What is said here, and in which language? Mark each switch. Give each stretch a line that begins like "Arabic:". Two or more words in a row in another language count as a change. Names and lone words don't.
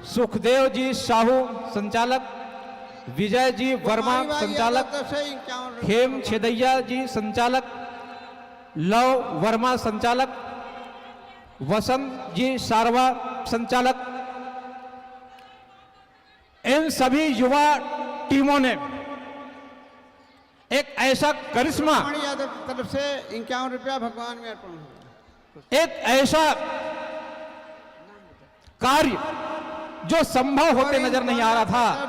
Hindi: सुखदेव जी साहू संचालक, विजय जी वर्मा संचालक, खेम छेदैया जी संचालक, लव वर्मा संचालक, वसंत जी सारवा संचालक। इन सभी युवा टीमों ने एक ऐसा करिश्मा, यादव की तरफ से 51 रुपया भगवान में अर्पण हुआ। एक ऐसा कार्य जो संभव होते नजर नहीं आ रहा था,